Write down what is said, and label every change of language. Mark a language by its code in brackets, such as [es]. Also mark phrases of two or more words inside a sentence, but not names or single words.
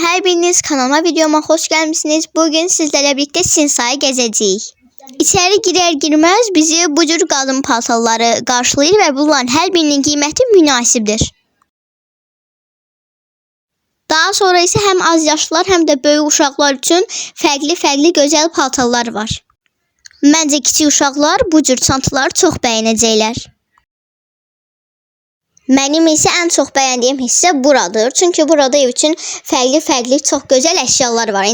[tr] Her biriniz kanalıma videoma hoş gelmişsiniz. Bugün sizlerle birlikte Sinsay'ı gezeceğiz. İçeri girer girmez bizi bu cür kadın paltarları karşılayır ve bunların her birinin kıymeti münasibdir. [az] Daha sonra ise hem az yaşlılar hem de böyük uşaqlar üçün fərqli gözəl paltarlar var. Məncə kiçik uşaqlar bu cür çantaları çox bəyənəcəklər. Mənim isə ən çox bəyəndiyim hissə buradır. Çünki burada ev üçün fərqli çox gözəl əşyalar var.